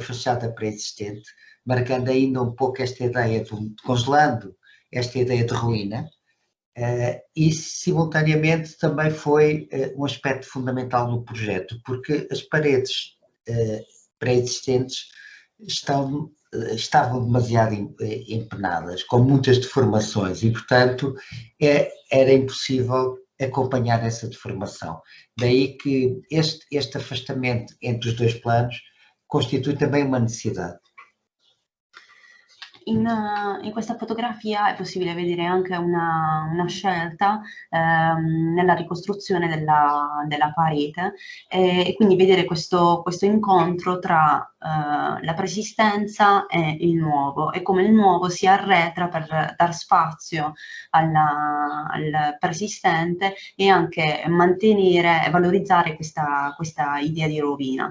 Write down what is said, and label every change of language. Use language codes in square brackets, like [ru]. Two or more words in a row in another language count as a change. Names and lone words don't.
[pt] fachada pré-existente, marcando ainda um pouco esta ideia, congelando esta ideia de ruína, e simultaneamente também foi um aspecto fundamental no projeto, porque as paredes pré-existentes estavam demasiado empenadas, com muitas deformações e, portanto, era impossível acompanhar essa deformação. Daí que este afastamento entre os dois planos constitui também uma necessidade. [it] In questa fotografia è possibile vedere anche una scelta nella ricostruzione della parete e quindi vedere questo incontro tra la preesistenza e il nuovo, e come il nuovo si arretra per dar spazio al preesistente e anche mantenere e valorizzare questa idea di rovina.